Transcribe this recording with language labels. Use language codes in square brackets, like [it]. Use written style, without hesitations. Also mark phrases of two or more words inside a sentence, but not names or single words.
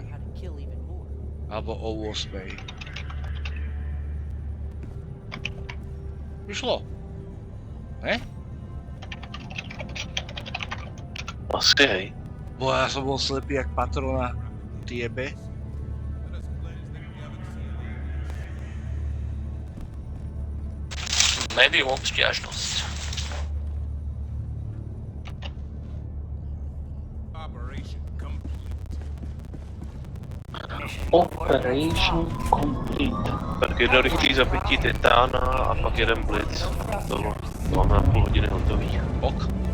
[sk] Alebo o 8:00. Vyšlo. Ne? Asi hej. Bo ja som bol slepý jak patrona tiebe. Medium obstiažnosť. [en] Operation complete. [cs] Tak jedno rychlý zabití titána a pak jeden blitz. To máme na půl hodiny hotový. Ok.